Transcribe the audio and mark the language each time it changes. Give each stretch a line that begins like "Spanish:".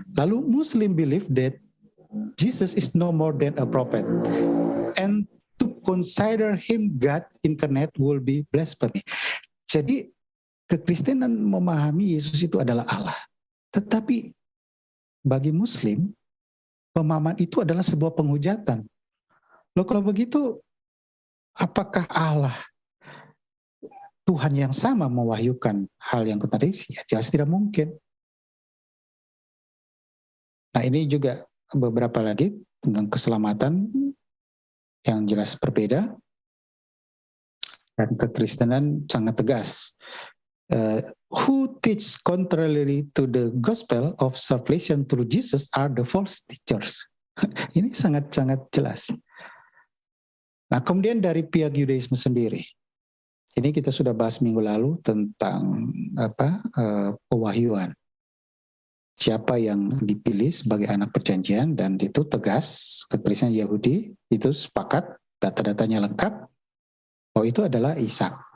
English: Lalu Muslim believe that Jesus is no more than a prophet, and to consider him God incarnate will be blasphemy.
Indonesian: Jadi kekristenan memahami Yesus itu adalah Allah. Tetapi bagi Muslim, pemahaman itu adalah sebuah penghujatan. Loh, kalau begitu, apakah Allah, Tuhan yang sama mewahyukan hal yang kontradiksi? Ya, jelas tidak mungkin. Nah, ini juga beberapa lagi tentang keselamatan yang jelas berbeda. Dan kekristenan sangat tegas.
English: Who teach contrary to the gospel of salvation through Jesus are the false teachers.
Indonesian: Ini sangat-sangat jelas. Nah, kemudian dari pihak Yudaisme sendiri, ini kita sudah bahas minggu lalu tentang pewahyuan. Siapa yang dipilih sebagai anak perjanjian, dan itu tegas, kekristenan Yahudi itu sepakat, data-datanya lengkap, bahwa itu adalah Ishak.